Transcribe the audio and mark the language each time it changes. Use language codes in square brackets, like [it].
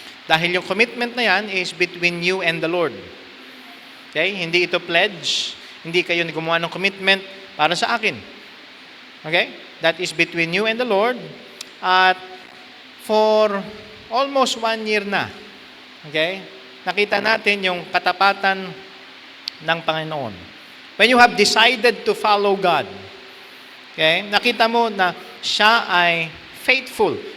[tl] Dahil yung commitment na yan [en] is between you and the Lord. Okay? [tl] Hindi ito pledge, hindi kayo gumawa ng commitment para sa akin. Okay? [en] That is between you and the Lord. [tl] At for almost 1 year na, okay, nakita natin yung katapatan ng Panginoon. [en] When you have decided to follow God, okay, [tl] nakita mo na siya ay faithful.